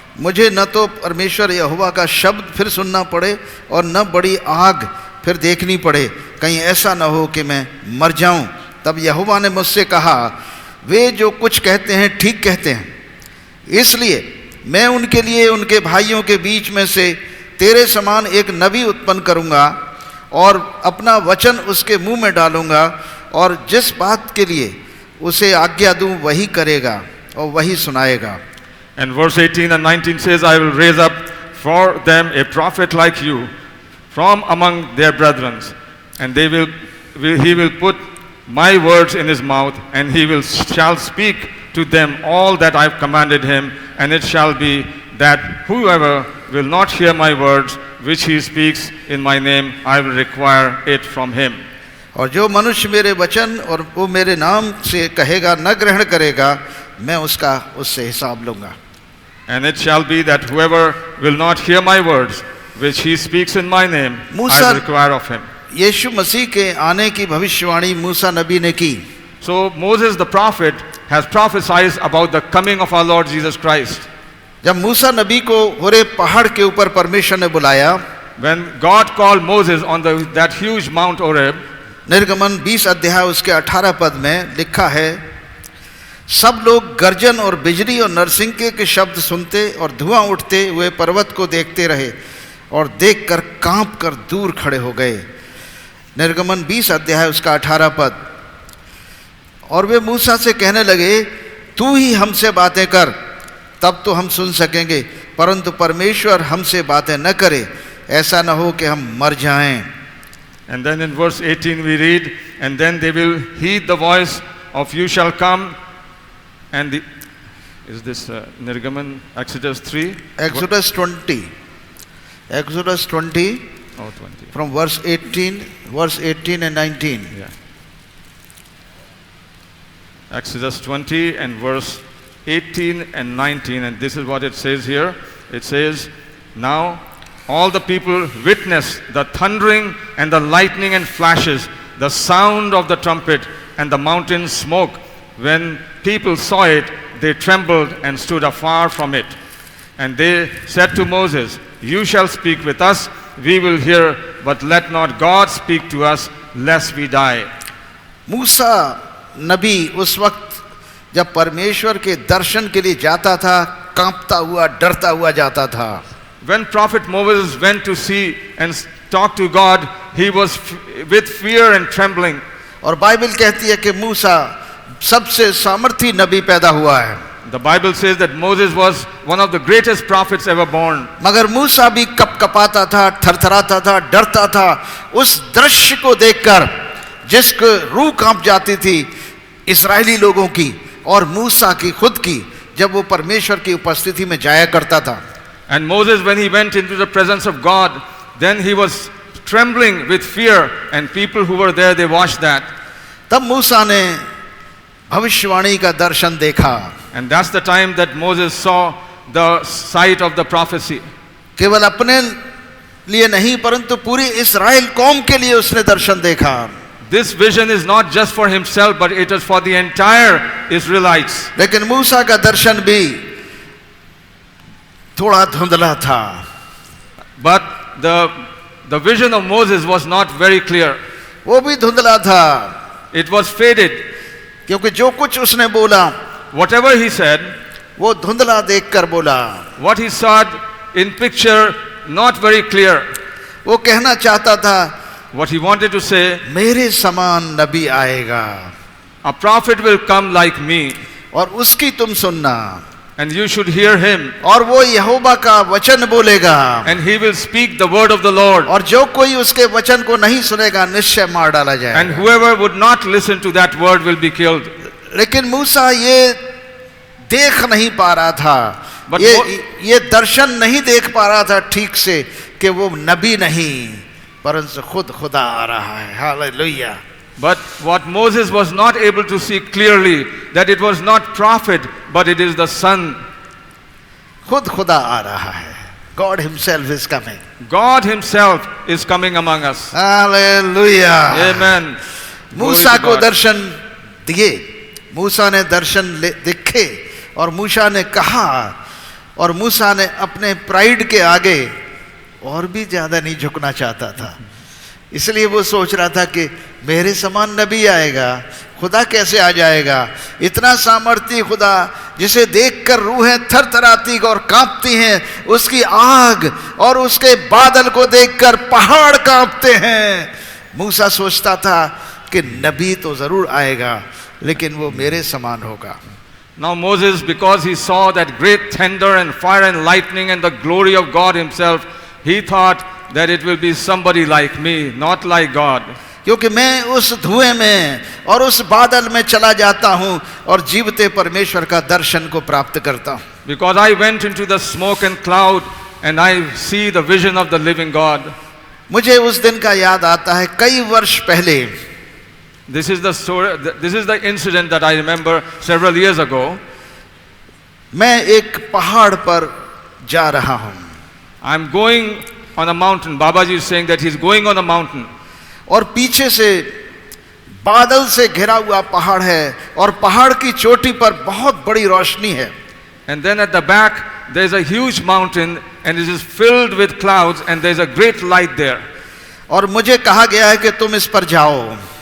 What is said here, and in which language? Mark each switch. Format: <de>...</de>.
<hi>मुझे न तो परमेश्वर यहोवा का शब्द फिर सुनना पड़े और न बड़ी आग फिर देखनी पड़े, कहीं ऐसा न हो कि मैं मर जाऊं. तब यहोवा ने मुझसे कहा, वे जो कुछ कहते हैं ठीक कहते हैं, इसलिए मैं उनके लिए उनके भाइयों के बीच में से तेरे समान एक नबी उत्पन्न करूंगा और अपना वचन उसके मुंह में डालूंगा, और जिस बात के लिए उसे आज्ञा दूं वही करेगा और वही सुनाएगा.</hi> <en>And verse 18 and 19 says, I will raise up for them a prophet like you from among their brethren, and he will put my words in his mouth, and shall speak to them all that I have commanded him. And it shall be that whoever will not hear my words which he speaks in my name, I will require it from him.</en> <hi>और जो मनुष्य मेरे वचन और वो मेरे नाम से कहेगा न ग्रहण करेगा, मैं उसका उससे हिसाब लूंगा.</hi> <en>And it shall be that whoever will not hear my words which he speaks in my name, I will require of him.</en> <hi>यीशु मसीह के आने की भविष्यवाणी मूसा नबी ने की.</hi> <en>So Moses the prophet has prophesied about the coming of our Lord Jesus Christ.</en> <hi>जब मूसा नबी को Horeb पहाड़ के ऊपर परमेश्वर ने बुलाया,</hi> <en>when God called Moses on that huge Mount Horeb,</en> <hi>निर्गमन 20 अध्याय उसके 18 पद में लिखा है, सब लोग गर्जन और बिजली और नरसिंगे के शब्द सुनते और धुआं उठते हुए पर्वत को देखते रहे और देखकर कांप कर दूर खड़े हो गए. निर्गमन 20 अध्याय उसका 18 पद. और वे मूसा से कहने लगे, तू ही हमसे बातें कर, तब तो हम सुन सकेंगे, परंतु परमेश्वर हमसे बातें न करे, ऐसा न हो कि हम मर जाएं.</hi> <en>And then in verse 18 we read, and then they will heed the voice of you shall come. And is this Nirgaman, Exodus 3? Exodus 20. Exodus 20. Oh, 20. From verse 18 and 19. Yeah. Exodus 20 and verse 18 and 19. And this is what it says here. It says, now all the people witnessed the thundering and the lightning and flashes, the sound of the trumpet and the mountain smoke. When people saw it, they trembled and stood afar from it. And they said to Moses, you shall speak with us, we will hear, but let not God speak to us, lest we die.</en> <hi>मूसा नबी उस वक्त जब परमेश्वर के दर्शन के लिए जाता था, कांपता हुआ डरता हुआ जाता था.</hi> <en>When Prophet Moses went to see and talk to God, he was with fear and trembling.</en> <hi>और बाइबल कहती है कि मूसा सबसे सामर्थी नबी पैदा हुआ है.</hi> <en>The Bible says that Moses was one of the greatest prophets ever born.</en> <hi>मगर मूसा भी कपकपाता था, थरथराता था, डरता था उस दृश्य को देखकर जिसको रूह कांप जाती थी इस्राएली लोगों की और मूसा की खुद की, जब वो परमेश्वर की उपस्थिति में जाया करता था.</hi> <en>And Moses, when he went into the presence of God, then he was trembling with fear, and people who were there, they watched that.</en> <hi>तब मूसा ने भविष्यवाणी का दर्शन देखा.</hi> <en>And that's the time that Moses saw the sight of the prophecy.</en> <hi>केवल अपने लिए नहीं परंतु पूरी इस्राएल कौम के लिए उसने दर्शन देखा.</hi> <en>This vision is not just for himself, but it is for the entire Israelites.</en> <hi>लेकिन मूसा का दर्शन भी थोड़ा धुंधला था.</hi> <en>But the vision of Moses was not very clear.</en> <hi>वो भी धुंधला था.</hi> <en>It was faded.</en> <hi>क्योंकि जो कुछ उसने बोला,</hi> <en>whatever he said,</en> <hi>वो धुंधला देखकर बोला.</hi> <en>what he saw in picture not very clear.</en> <hi>वो कहना चाहता था,</hi> <en>what he wanted to say,</en> <hi>मेरे समान नबी आएगा,</hi> <en>a prophet will come like me,</en> <hi>और उसकी तुम सुनना,</hi> <en>and you should hear him,</en> <hi>और वो यहोवा का वचन बोलेगा,</hi> <en>and he will speak the word of the Lord,</en> <hi>और जो कोई उसके वचन को नहीं सुनेगा निश्चय मार डाला जाएगा.</hi> <en>and whoever would not listen to that word will be killed.</en> <hi>लेकिन मूसा ये देख नहीं पा रहा था, ये दर्शन नहीं देख पा रहा था ठीक से कि वो नबी नहीं परंतु खुद खुदा आ रहा है। Hallelujah.</hi> <en>But what Moses was not able to see clearly, that it was not prophet, but it is the Son.</en> <hi>खुद खुदा आ रहा है।</hi> <en>God himself is coming. God himself is coming among us. Hallelujah. Amen.</en> <hi>मूसा को दर्शन दिए, मूसा ने दर्शन देखे और मूसा ने कहा, और मूसा ने अपने प्राइड के आगे और भी ज्यादा नहीं झुकना चाहता था, इसलिए वो सोच रहा था कि मेरे समान नबी आएगा, खुदा कैसे आ जाएगा, इतना सामर्थ्य खुदा जिसे देखकर रूहें थरथराती और कांपती हैं, उसकी आग और उसके बादल को देखकर पहाड़ कांपते हैं। मूसा सोचता था कि नबी तो जरूर आएगा लेकिन वो मेरे समान होगा।</hi> <en>Now Moses, because he saw that great thunder and fire and lightning and the glory of God himself, he thought that it will be somebody like me, not like God.</en> <hi>क्योंकि मैं उस धुएं में और उस बादल में चला जाता हूं और जीवते परमेश्वर का दर्शन को प्राप्त करता हूं।</hi> <en>Because I went into the smoke and cloud and I see the vision of the living God.</en> <hi>मुझे उस दिन का याद आता है, कई वर्ष पहले,</hi> <en>This is the story, this is the incident that I remember several years ago.</en> <hi>मैं एक पहाड़ पर जा रहा हूं।</hi> <en>I'm going on a mountain. Babaji is saying that he's going on a mountain.</en> <hi>और पीछे से बादल से घिरा हुआ पहाड़ है और पहाड़ की चोटी पर बहुत बड़ी रोशनी है।</hi> <en>And then at the back there's a huge mountain and it is filled with clouds and there's a great light there.</en> <hi>और मुझे कहा गया है कि तुम इस पर जाओ।</hi>